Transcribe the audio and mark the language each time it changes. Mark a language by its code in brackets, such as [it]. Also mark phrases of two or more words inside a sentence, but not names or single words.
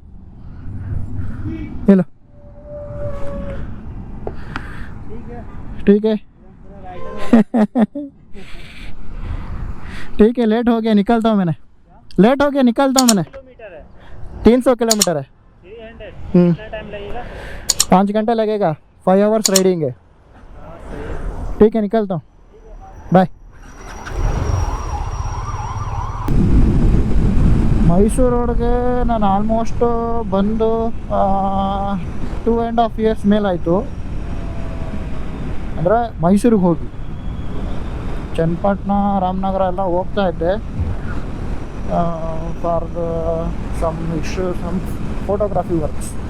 [hi] हेलो ठीक है ठीक है लेट हो गया निकलता हूँ मैंने 300 किलोमीटर है। 5 घंटे लगेगा, 5 [en] hours riding [hi] है। ठीक है निकलता हूँ, बाय। [kn] ಮೈಸೂರು ರೋಡ್ಗೆ ನಾನು ಆಲ್ಮೋಸ್ಟು ಬಂದು 2.5 ಇಯರ್ಸ್ ಮೇಲಾಯಿತು. ಅಂದರೆ ಮೈಸೂರಿಗೆ ಹೋಗಿ ಚನ್ನಪಟ್ಟಣ ರಾಮನಗರ ಎಲ್ಲ ಹೋಗ್ತಾ ಇದ್ದೆ [en] for some photography works.